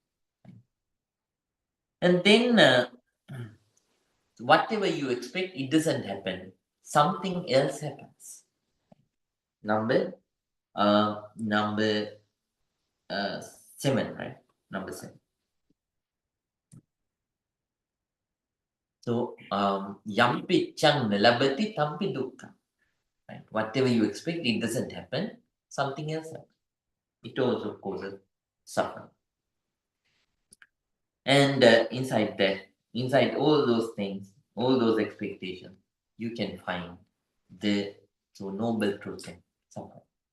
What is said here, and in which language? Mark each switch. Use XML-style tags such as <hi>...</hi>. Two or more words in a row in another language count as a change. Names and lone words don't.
<en>And then whatever you expect, it doesn't happen. Something else happens. Number 7, right? Number 7.</en> <pi>So yampi chang nalabati tampi dukkha.</pi> <en>Right? Whatever you expect, it doesn't happen. Something else happens. It also causes suffering. And inside all those things, all those expectations, you can find the noble truth of suffering.</en>